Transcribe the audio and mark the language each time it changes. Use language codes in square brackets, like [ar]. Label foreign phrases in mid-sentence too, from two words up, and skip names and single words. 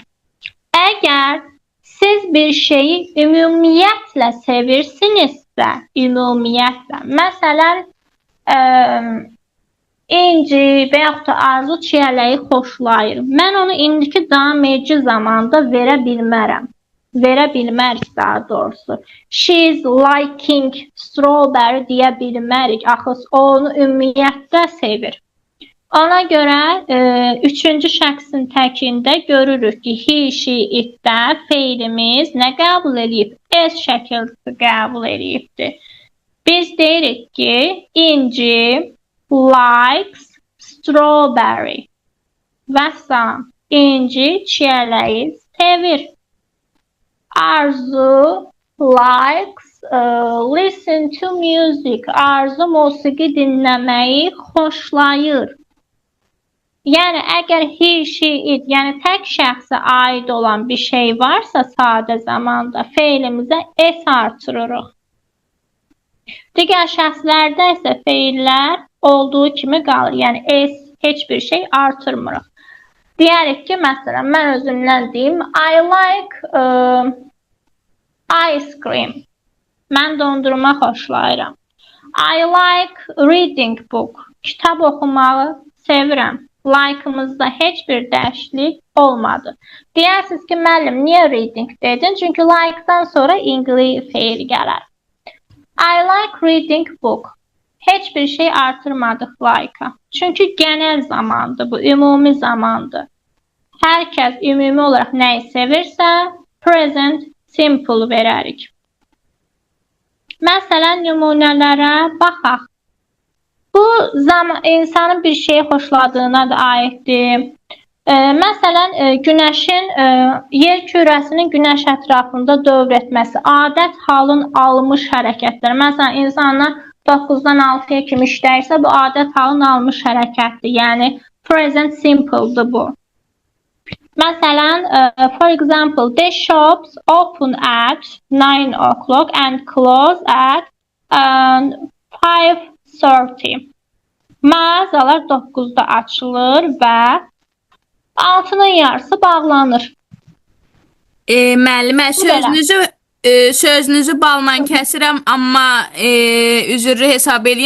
[az] Əgər siz bir şeyi ümumiyyətlə sevirsinizsə, ümumiyyətlə, məsələn, İnci və yaxud da Arzu çiyələyi xoşlayır. Mən onu indiki davam edici zamanda verə bilmərəm. Verə bilmərik daha doğrusu. [en] She is liking strawberry [az] deyə bilmərik. Axı o onu ümumiyyətlə sevir. Ona görə üçüncü şəxsin təkində görürük ki, he, she, itdə feilimiz nə qəbul edib? S şəkildə qəbul edibdir. Biz deyirik ki, İnci [en] likes strawberry. [az] Vəssalam. İnci çiyələyi sevir. [en] Arzu likes listen to music. [az] Arzu musiqi dinləməyi xoşlayır. Yəni, əgər [en] he, she, it, [az] yəni tək şəxsə aid olan bir şey varsa sadə zamanda feilimizə s artırırıq. Digər şəxslərdə isə feillər olduğu kimi qalır. Yəni, s heç bir şey artırmırıq. Deyərik ki, məsələn, mən özümdən deyim, [en] I like ice cream. [az] Mən dondurma xoşlayıram. [en] I like reading book. [az] Kitab oxumağı sevirəm. Like'ımızda heç bir dəyişiklik olmadı. Deyirsiniz ki, müəllim, niyə reading dedin? Çünki like-dan sonra ingli feil gələr. [en] I like reading book. [az] Heç bir şey artırmadıq like-a. Çünki genel zamandır bu, ümumi zamandır. Hər kəs ümumi olaraq nəyi sevirsə, [en] present simple [az] verərik. Məsələn, nümunələrə baxaq. Bu insanın bir şeyi xoşladığına da aiddir. Məsələn, günəşin, yer kürəsinin günəş ətrafında dövr etməsi, adət halın almış hərəkətləri. Məsələn, insanlar 9-dan 6-ya kimi işləyirsə, bu adət halın almış hərəkətdir. Yəni, [en] present simple'dır [az] bu. Məsələn, [en] for example, the shops open at 9 o'clock and close at 5:30. [az] Mağazalar 9-da açılır və 6-nın yarısı bağlanır. Müəllimə, sözünüzü Sözünüzü balla kəsirəm, amma üzürlü hesab eləyin.